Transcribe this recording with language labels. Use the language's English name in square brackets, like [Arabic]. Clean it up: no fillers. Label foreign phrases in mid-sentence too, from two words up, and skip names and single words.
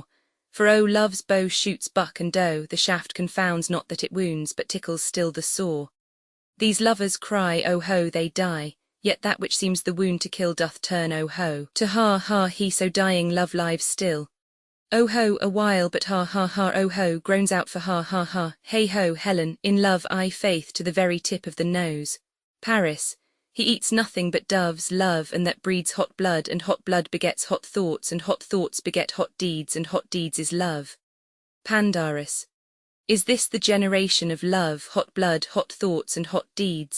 [English] For love's bow shoots buck and doe, the shaft confounds not that it wounds, but tickles still the sore. These lovers cry, oh ho, they die, yet that which seems the wound to kill doth turn, oh ho. To ha, ha, he so dying love lives still. Oh ho, a while, but ha, ha, ha, oh ho, groans out for ha, ha, ha, hey ho, Helen, in love, faith, to the very tip of the nose. Paris, he eats nothing but doves, love, and that breeds hot blood, and hot blood begets hot thoughts, and hot thoughts beget hot deeds, and hot deeds is love. Pandarus, is this the generation of love, hot blood, hot thoughts, and hot deeds?